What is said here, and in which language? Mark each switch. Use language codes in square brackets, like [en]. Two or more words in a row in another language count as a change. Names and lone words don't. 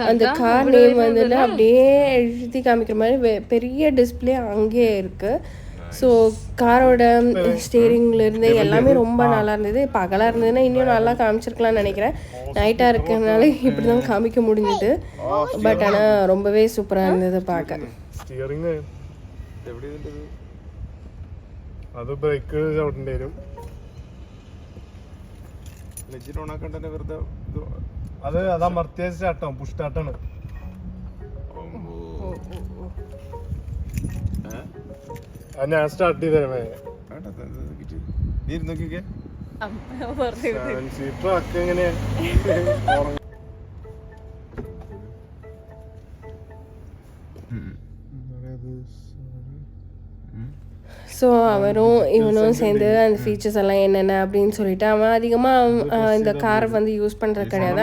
[ta] அந்த கார் நேம் வந்து அப்படியே எழுதி காமிக்கிற மாதிரி பெரிய டிஸ்பிளே அங்கேயே இருக்குது. ஸோ காரோட ஸ்டேரிங்லேருந்து எல்லாமே ரொம்ப நல்லா இருந்தது. பகலாக இருந்ததுன்னா இன்னும் நல்லா காமிச்சிருக்கலாம்னு நினைக்கிறேன். நைட்டாக இருக்கிறதுனால இப்படி தான் காமிக்க முடிஞ்சுது. பட் ஆனால் ரொம்பவே சூப்பராக இருந்தது பார்க்க. [ml] അത് ബ്രേക്ക് ചവിട്ടേണ്ടി വരും. അത് അമർത്തിയ സ്റ്റാർട്ടാവും പുഷ് സ്റ്റാർട്ടാണ്. ഞാൻ സ്റ്റാർട്ട് ചെയ്തേ സീറ്റർ എങ്ങനെയാ [ta] ஸோ அவரும் இவனும் சேர்ந்து அந்த ஃபீச்சர்ஸ் எல்லாம் என்னென்ன அப்படின்னு சொல்லிட்டு அவன் அதிகமாக இந்த காரை வந்து யூஸ் பண்ணுறது கிடையாது.